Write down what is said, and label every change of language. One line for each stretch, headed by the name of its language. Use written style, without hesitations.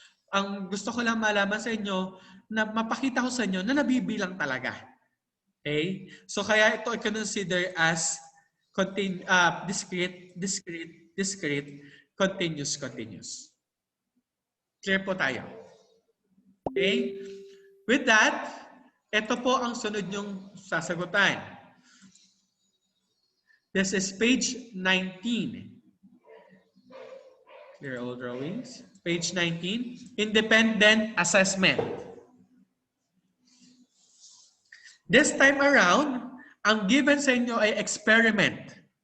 Filipino: Ang gusto ko lang malaman sa inyo, na mapakita ko sa inyo na nabibilang talaga. Okay?
English: So,
Filipino: kaya ito i-consider
English: as discrete, discrete, discrete, continuous, continuous.
Filipino: Clear po tayo. Okay? With that, ito po ang sunod yung sasagutan.
English: This is page 19. Clear all drawings. Page 19, independent assessment. This time around,
Filipino: ang given sa inyo ay experiment.